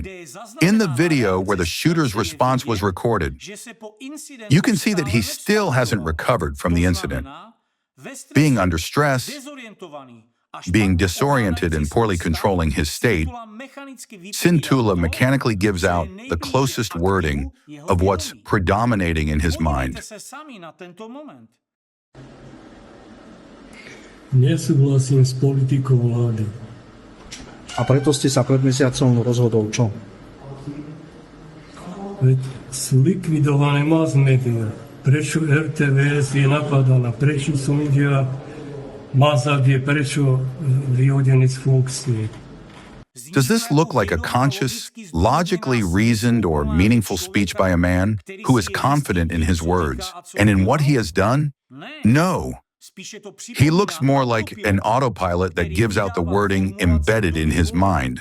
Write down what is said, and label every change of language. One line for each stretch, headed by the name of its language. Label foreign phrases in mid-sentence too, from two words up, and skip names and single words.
English: In the video where the shooter's response was recorded, you can see that he still hasn't recovered from the incident. Being under stress, being disoriented and poorly controlling his state, Streicher mechanically gives out the closest wording of what's predominating in his mind.
Slovak: Nesúhlasím s politikou vlády. A preto ste sa pred mesiacom rozhodol čo? Veď sú likvidované
English: mass media.
Slovak: Prečo RTVS je napadaná? Prečo som India Mazad je prečo vyhodený z funkcie?
English: Does this look like a conscious, logically reasoned or meaningful speech by a man who is confident in his words and in what he has done? No. He looks more like an autopilot that gives out the wording embedded in his mind.